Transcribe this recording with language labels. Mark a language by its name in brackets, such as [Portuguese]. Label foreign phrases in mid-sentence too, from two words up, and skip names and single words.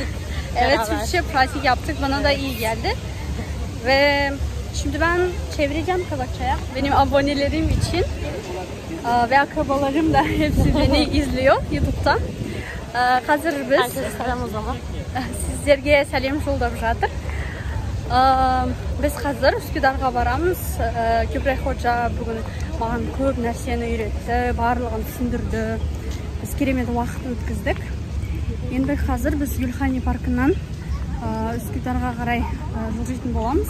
[Turkish] Evet, Türkçe pratik yaptık. Bana da iyi geldi. Ve şimdi ben çevireceğim Kazakça'ya. Benim abonelerim için ve akrabalarım da hepsi beni izliyor YouTube'da. Hazır biz. Herkese selam o zaman. [Kazakh] Sizlerге сәлем жолдап жатыр. Біз қазір Üsküdarға барамыз. Kübra Hoca бүгін маған көп нәрсені үйретті, барлығын түсіндірді. Біз керемет уақыт өткіздік. Енді қазір біз Gülhane паркынан Üsküdarға қарай жылжитын боламыз.